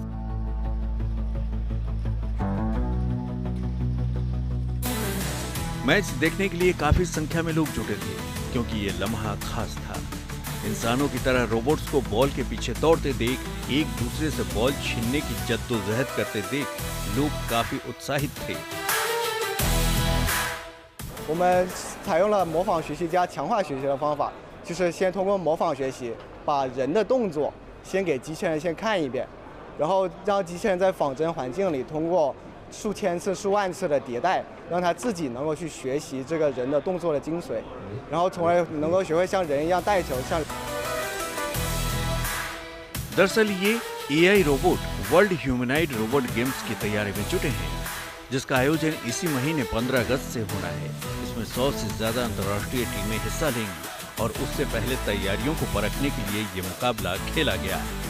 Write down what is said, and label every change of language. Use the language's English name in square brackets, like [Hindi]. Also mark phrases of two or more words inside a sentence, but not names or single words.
[Hindi] मैच देखने के लिए काफी संख्या में लोग जुटे थे क्योंकि ये लम्हा खास था। इंसानों की तरह रोबोट्स को बॉल के पीछे दौड़ते देख, एक दूसरे से बॉल छीनने की जद्दोजहद करते देख लोग काफी उत्साहित थे। [Chinese] 我们采用了模仿学习加强化学习的方法，就是先通过模仿学习，把人的动作先给机器人先看一遍，然后让机器人在仿真环境里通过数千次、数万次的迭代，让它自己能够去学习这个人的动作的精髓，然后从而能够学会像人一样带球，像。 [Hindi] दरअसल ये [English] AI robot [Hindi] वर्ल्ड ह्यूमनॉइड रोबोट गेम्स की तैयारी में जुटे हैं, जिसका आयोजन इसी महीने 15 अगस्त से होना है। इसमें 100 से ज्यादा अंतर्राष्ट्रीय टीमें हिस्सा लेंगी और उससे पहले तैयारियों को परखने के लिए ये मुकाबला खेला गया।